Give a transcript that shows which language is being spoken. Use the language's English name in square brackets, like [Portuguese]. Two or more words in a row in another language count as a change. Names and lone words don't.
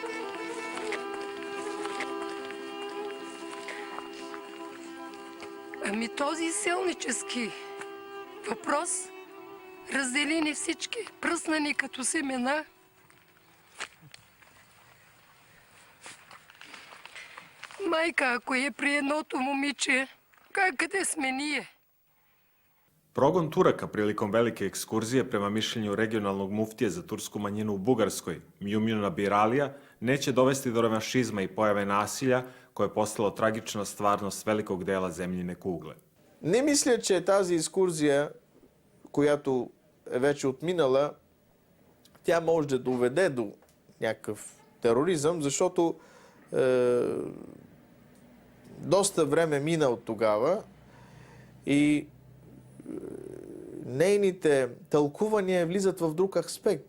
[Bulgarian] Ами този селнически въпрос раздели ни всички, пръсна ни като семена. Майка, ако е при едното момиче, къде сме ние? [Serbian] Progon Turaka prilikom velike ekskurzije prema mišljenju regionalnog muftije za tursku manjinu u Bugarskoj, Mjumjuna Biralija, neće dovesti do revanšizma i pojave nasilja koje je postalo tragična stvarnost velikog dela zemljine kugle. [Bulgarian] Не мисля, че тази екскурзия, която е вече отминала, тя може да доведе до някакъв тероризъм, защото доста време мина от тогава и нейните тълкувания влизат в друг аспект.